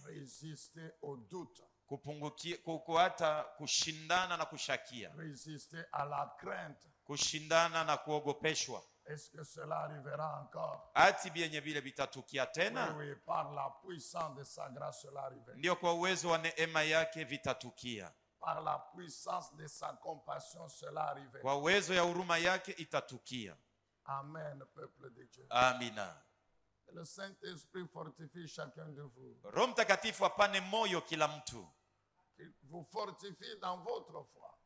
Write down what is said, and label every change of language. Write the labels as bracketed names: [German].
[French] résister au doute, [Swahili] hata kushindana na kushakia, [French] résister à la crainte. [Swahili] kushindana na kuogopeshwa. [French] Est-ce que cela arrivera encore? [Swahili] Ati vyenye vile vitatukia [French] Oui, [Swahili] tena? [French] oui, par la puissance de sa grâce, cela arrivera. [Swahili] Ndio, kwa uwezo wa neema yake vitatukia. [French] Par la puissance de sa compassion, cela arrivera. [Swahili] Kwa uwezo ya huruma yake itatukia. [French] Amen, peuple de Dieu. [Swahili] Amina. [French] Le Saint-Esprit fortifie chacun de vous. [Swahili] Roho Mtakatifu apane moyo kila mtu, [French] Il vous fortifie dans votre foi.